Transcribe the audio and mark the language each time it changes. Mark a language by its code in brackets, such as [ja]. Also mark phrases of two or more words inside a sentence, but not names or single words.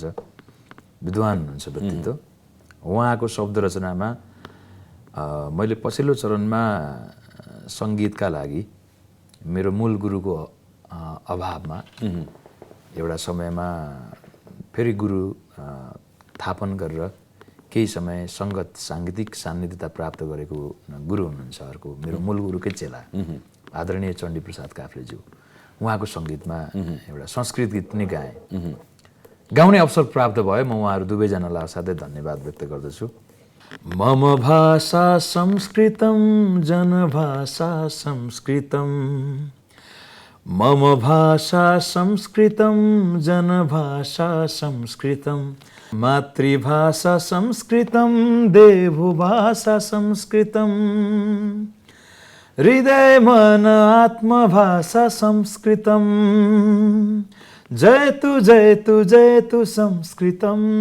[ne] विद्वान हुनुहुन्छ व्यक्तित्व। उहाँको शब्द रचनामा मैले पछिल्लो चरणमा सङ्गीतका लागि मेरो मूल गुरुको अभावमा एउटा समयमा फेरि गुरु थापन गरेर केही समय साङ्गीतिक सान्निध्यता प्राप्त गरेको गुरु हुनुहुन्छ अर्को, मेरो मूल गुरुकै चेला आदरणीय चण्डीप्रसाद काफ्लेज्यू। उहाँको सङ्गीतमा एउटा संस्कृत गीत पनि गाएँ। गाउने अवसर प्राप्त भयो। म उहाँहरू दुवैजनालाई असाध्यै धन्यवाद व्यक्त गर्दछु। [sa] मम भाषा संस्कृतं जनभाषा संस्कृतं, मम भाषा संस्कृतं जनभाषा संस्कृतं, मातृभाषा संस्कृतं देवभाषा संस्कृतं, हृदय मन आत्मभाषा संस्कृतम जयतु जयतु जयतु संस्कृतम